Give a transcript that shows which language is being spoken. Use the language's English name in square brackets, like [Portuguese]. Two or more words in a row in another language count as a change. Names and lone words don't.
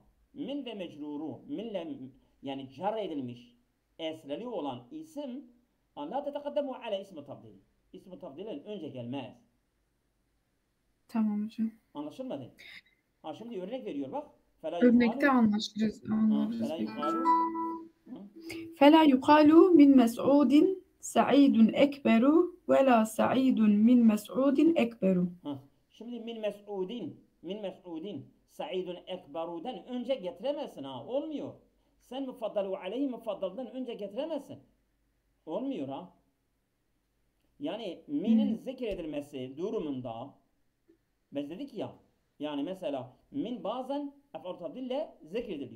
[Turkish] Min ve mecruru minle yani car edilmiş esreli olan isim [Arabic] لا تتقدم على اسم التفضيل. [Turkish] İsmi tafdilden önce gelmez. Tamam hocam. Anlaşılmadı? Ha şimdi örnek veriyor bak. Fela Örnekte yukalu anlarız fela peki. yukalu [Arabic] فلا يقال من مسعود سعيد أكبر ولا سعيد من مسعود أكبر. [Turkish] Şimdi [Arabic] من مسعود سعيد [Turkish] ekberu'dan önce getiremezsin ha. Olmuyor. Sen [Arabic] المفضل عليه [Turkish] mufaddaldan önce getiremezsin. Olmuyor ha. Yani minin zikredilmesi durumunda biz dedik ya yani mesela min bazen ef'al tafdille zikrediliyor.